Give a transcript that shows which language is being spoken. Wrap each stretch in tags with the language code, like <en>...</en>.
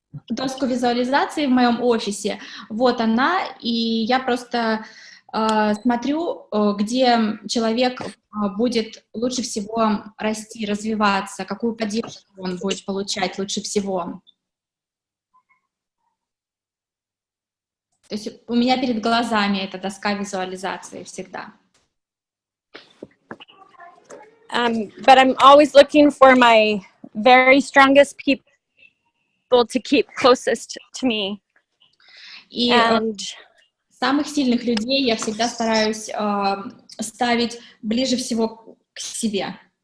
<ru>доску визуализации в моем офисе. Вот она, и я просто смотрю, где человек будет лучше всего расти, развиваться, какую поддержку он будет получать лучше всего. То есть у меня перед глазами эта доска визуализации всегда.</ru> <en>but I'm always looking for my very strongest people to keep closest to me.</en> <ru>И</ru> <en>And</en> <ru>самых сильных людей я всегда стараюсь ставить ближе всего к себе.</ru>